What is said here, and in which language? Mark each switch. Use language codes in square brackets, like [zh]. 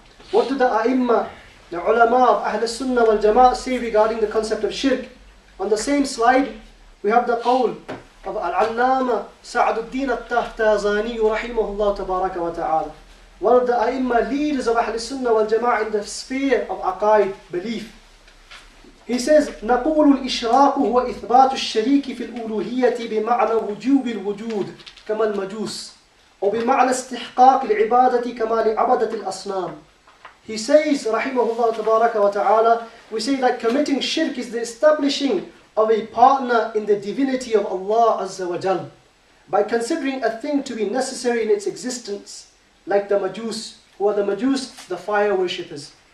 [en] What do the A'imma, the ulama of al-Sunnah wal Jama'ah say regarding the concept of shirk? On the same slide, we have the qawl of al-Allama Sa'duddin al-Tahtazani rahimahullah tabaraka wa ta'ala. One of the A'imma leaders of al-Sunnah wal Jama'ah in the sphere of aqaid, belief. He says, [ar] نقول الإشراك هو إثبات الشريك في الألوهية بمعنى وجوب الوجود كما المجوس وبمعنى استحقاق العبادة كما لعبدة الأصنام. [en] He says, rahimahullah tabaraka wa ta'ala, we say that committing shirk is the establishing of a partner in the divinity of Allah Azza wa Jal, by considering a thing to be necessary in its existence, like the Majus, who are the Majus, the fire worshippers.